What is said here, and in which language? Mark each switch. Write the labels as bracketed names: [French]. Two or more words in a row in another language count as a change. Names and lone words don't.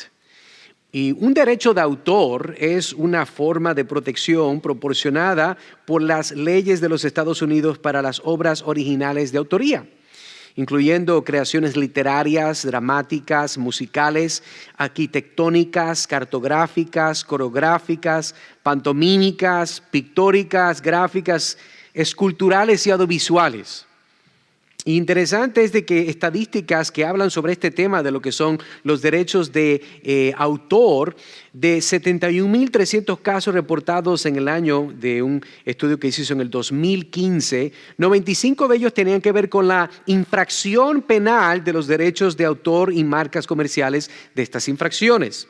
[Spanish] Y un derecho de autor es una forma de protección proporcionada por las leyes de los Estados Unidos para las obras originales de autoría, incluyendo creaciones literarias, dramáticas, musicales, arquitectónicas, cartográficas, coreográficas, pantomímicas, pictóricas, gráficas, esculturales y audiovisuales. Interesante es de que estadísticas que hablan sobre este tema de lo que son los derechos de autor, de 71.300 casos reportados en el año de un estudio que se hizo en el 2015, 95 de ellos tenían que ver con la infracción penal de los derechos de autor y marcas comerciales de estas infracciones.